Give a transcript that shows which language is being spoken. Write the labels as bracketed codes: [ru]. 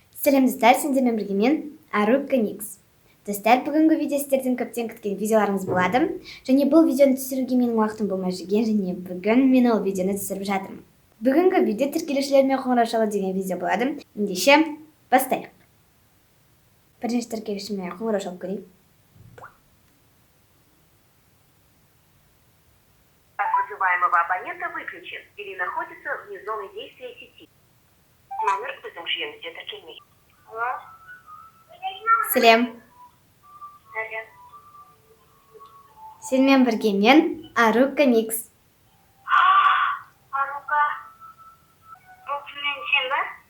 [kk] Сәлем достар, сендермен бірге мен Арука Никс. Достар, бүгінгі видео сіздерден көптен күткен видеоларыңыз болады. Және бұл видеоны түсіруге менің уақытым болмай жүрген, және бүгін мен ол видеоны түсіріп жатырмын. Бүгінгі видео тіркелушілермен қоңырау шалу деген видео болады. Ендеше, бастайық. Бірінші тіркелушіме қоңырау шалып көрейік. [ru] Вызываемого абонента выключен или находится вне зоны действия сети. [kk] Номер біздің жүйемізде тіркелмейді. Алло? Сәлем. Сәлем. Сенімен бірге мен Арука Никс. Арука. Бұл мен сен ба?